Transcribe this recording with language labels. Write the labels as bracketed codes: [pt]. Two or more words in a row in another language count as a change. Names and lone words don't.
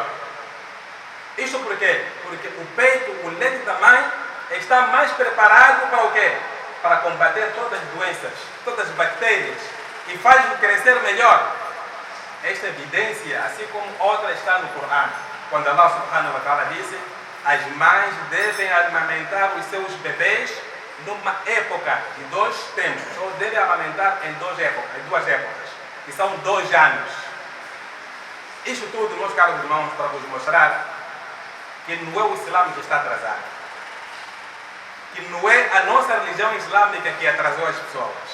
[pt] Isso por quê? Porque o peito, o leite da mãe está mais preparado para o quê? Para combater todas as doenças, todas as bactérias e faz-o crescer melhor. Esta evidência, assim como outra, está no Corão. Quando [ar] الله سبحانه وتعالى [pt] disse: as mães devem amamentar os seus bebês numa época de 2 tempos, ou devem amamentar em 2 épocas, que são 2 anos. Isto tudo, meus caros irmãos, para vos mostrar que não é o Islã que está atrasado, que não é a nossa religião islâmica que atrasou as pessoas.